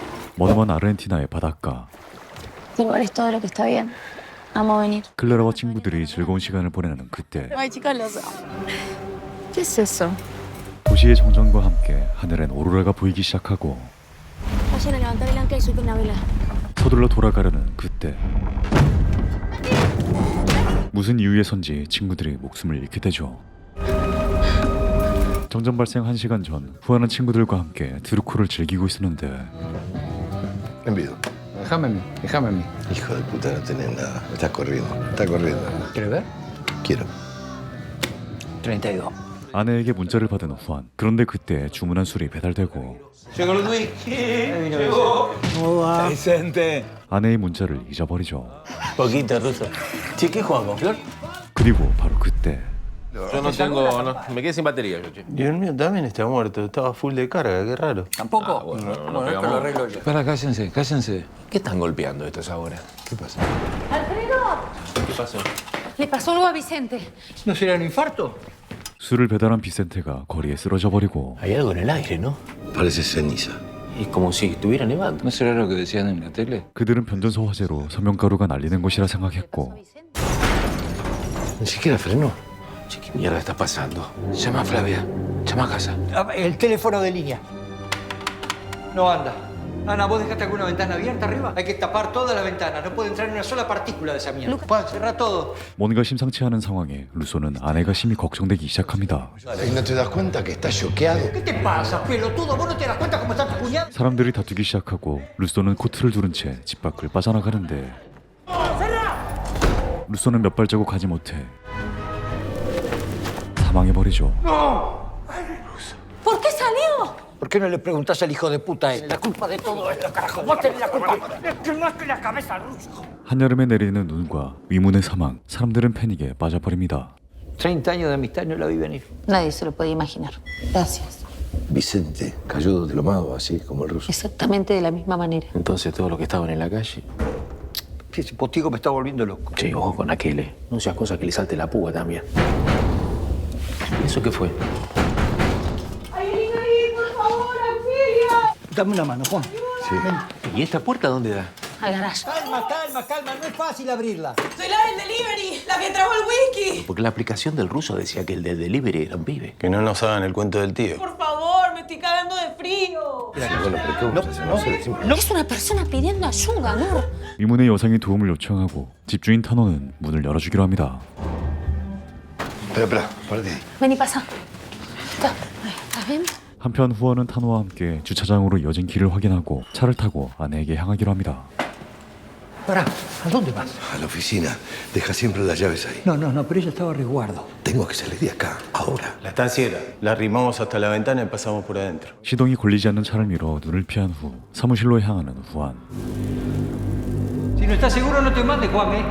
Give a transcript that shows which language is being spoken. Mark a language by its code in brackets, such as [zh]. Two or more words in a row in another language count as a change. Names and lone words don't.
[ko] 머나먼 아르헨티나의 바닷가. [es] Igual es todo lo que está bien. Amo venir. [ko] 클레라와 친구들이 즐거운 시간을 보내는 그때 [es] Ay, chicas, los amo. ¿Qué es eso? [ko] 도시의 정전과 함께 하늘엔 오로라가 보이기 시작하고 [es] Vayan a levantar el ancla y suelten la vela. [ko] 서둘러 돌아가려는 그때 무슨 이유에선지 친구들이 목숨을 잃게 되죠. 정전 발생 1시간 전 후아는 친구들과 함께 트루코를 즐기고 있었는데 [es] Envido. Déjame a mí, déjame a mí. Hijo de puta, no tenés nada. Estás corriendo. Está corriendo. ¿Quieres ver? Quiero. 32. [ko] 아내에게 문자를 받은 후안. 그런데 그때 주문한 술이 배달되고 [es] Llegó el whisky. Llegó. Vicente. [ko] 아내의 문자를 잊어버리죠. [es] Poquito, ruso. Che, ¿qué jugamos? ¿Flor? [ko] 그리고 바로 그때 [es] Yo no tengo. No, me quedé sin batería, yo, che. Y el mío también está muerto. Estaba full de carga. Qué raro. ¿Tampoco? Bueno, no Bueno, esto pegamos. lo arreglo yo. Espera, cállense, cállense. ¿Qué están golpeando estos ahora? ¿Qué pasa? ¿Qué pasó? Le pasó algo a Vicente. ¿No será un infarto? [ko] 술을 배달한 비센테가 거리에 쓰러져 버리고 [es] Hay algo en el aire, ¿no? Parece ceniza. Es como si estuviera nevando. ¿No será lo que decían en la tele? [ko] 그들은 변전소 화재로 서명가루가 날리는 것이라 생각했고 [es] Ni siquiera frenó. Che, ¿qué mierda está pasando? Llama a Flavia. Llama a casa. El teléfono de línea. No anda. Ana, ¿vos dejaste alguna ventana abierta arriba? Hay que tapar toda la ventana. No puede entrar ni una sola partícula de esa mierda. Cerrá todo. [ko] 뭔가 심상치 않은 상황에 루소는 아내가 심히 걱정되기 시작합니다. [es] ¿Y no te das cuenta que estás choqueado? ¿Qué te pasa, pelotudo? ¿Vos no te das cuenta cómo está tu cuñado? [ko] 사람들이 다투기 시작하고 루소는 코트를 두른 채 집 밖을 빠져나가는데 루소는 몇 발자국 가지 못해 사망해버리죠. [es] ¿Por qué salió? ¿Por qué no le preguntás al hijo de puta este? La culpa de todo esto, carajo. Vos tenés la culpa. Quemaste la cabeza al ruso. [ko] 한여름에 내리는 눈과 위문의 사망, 사람들은 패닉에 빠져버립니다. [es] 30 años de amistad no la vi venir. Nadie se lo podía imaginar. Gracias. Vicente cayó de lo mago, así como el ruso. Exactamente de la misma manera. Entonces, todos los que estaban en la calle. Ese postigo me está volviendo loco. Che, ojo con aquel, ¿eh? No seas cosa que le salte la púa también. ¿Y eso qué fue? Dame una mano, Juan. ¿Y esta puerta dónde da? Al garaje. Calma, calma, calma. No es fácil abrirla. Soy la del delivery, la que trajo el whisky. Porque la aplicación del ruso decía que el del delivery era un pibe. Que no nos hagan el cuento del tío. Por favor, me estoy cagando de frío. Bueno, pero ¿qué vamos a hacer? No sé, decimos. Es una persona pidiendo ayuda, Nur. [ko] 위문의 여성이 도움을 요청하고 집주인 타노는 문을 열어주기로 합니다. [es] Espera, párate ahí. Ven y pasa. ¿Estás bien? [ko] 한편 후원은 타노와 함께 주차장으로 이어진 길을 확인하고 차를 타고 아내에게 향하기로 합니다. [es] Pará, ¿a dónde vas? A la oficina. Deja siempre las llaves ahí. No, pero ella estaba a resguardo. Tengo que salir de acá, ahora. La estanciera. La arrimamos hasta la ventana y pasamos por adentro. [ko] 시동이 걸리지 않는 차를 밀어 눈을 피한 후 사무실로 향하는 후안. [es] Si no estás seguro, no te mande, Juan, ¿eh?